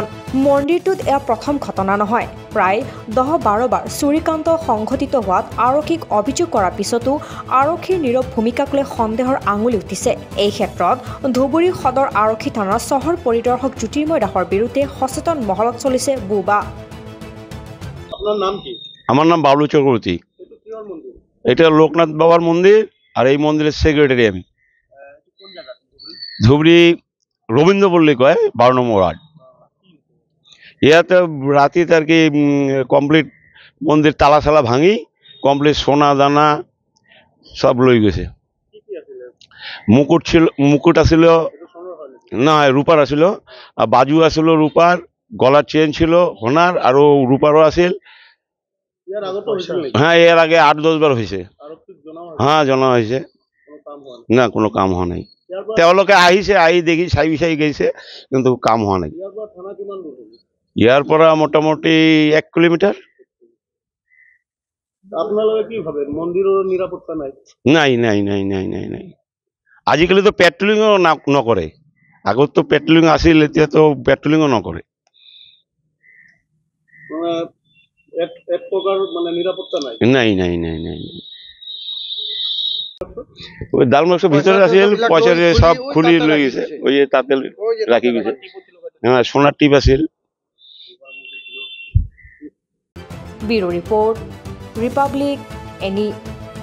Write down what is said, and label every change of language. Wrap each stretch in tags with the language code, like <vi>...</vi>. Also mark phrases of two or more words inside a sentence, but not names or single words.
<as>মন্দিৰটোত এয়া প্ৰথম ঘটনা নহয়। প্ৰায় 10-12 বাৰ চুৰিকাণ্ড সংঘটিত হোৱাত আৰক্ষীক অভিযোগ কৰাৰ পিছতো আৰক্ষীৰ নীৰৱ ভূমিকাক লৈ সন্দেহৰ আঙুলি উঠিছে। এই ক্ষেত্ৰত ধুবুৰী সদৰ আৰক্ষী থানাৰ চহৰ পৰিদৰ্শক জ্যোতিৰ্ময় দাসৰ বিৰুদ্ধে সচেতন মহলত চলিছে বুবা।</as> <bn>আপনার নাম কি? আমার নাম বাবলু চক্রবর্তী। এটা লোকনাথ বাবার মন্দির আর এই মন্দিরের সেক্রেটারি আমি। ধুবুরি রবীন্দ্রপল্লী কয় 12 নম্বর ওয়ার্ড।</bn> <as>ইয়াতে রাতে আর কি কমপ্লিট মন্দির তালা সালা ভাঙি কমপ্লিট সোনা দানা সব লই গেছে। মুকুট আছিল না, রূপার আছিল, আর বাজু আছিল রূপার, গলার চেন ছিল সোনার আর রূপারও আছিল।</as> <bn>হ্যাঁ, এর আগে 8-10 বার হয়েছে। হ্যাঁ, জানা হয়েছে, না কোনো কাম হওয়া নাই।</bn> <as>তেওঁলোকে আহিছে, আহি দেখি চাই বিচাই গেছে, কিন্তু কাম হওয়া নাই। ইয়াৰ পৰা মোটামুটি 1 কিলোমিটাৰ।</as> <bn>আপনারা কি ভাবেন মন্দিরের নিরাপত্তা নাই?</bn> <as>নাই নাই নাই নাই নাই নাই আজিকালি তো পেট্রোলিংও নকৰে। আগত তো পেট্রোলিং আছিল, এতিয়া তো পেট্রোলিংও নকৰে।</as> <bn>মানে এক প্রকার মানে নিরাপত্তা নাই।</bn> <as>নাই নাই নাই নাই নাই ওই ডাল মাছৰ ভিতৰত আছিল, পইচা সব খুলি লৈ গৈছে। ওই যে তাতে রাখি গৈছে। হ্যাঁ, সোনার টিপ আছিল। ব্যুরো রিপোর্ট, রিপাব্লিক, এনি।</as>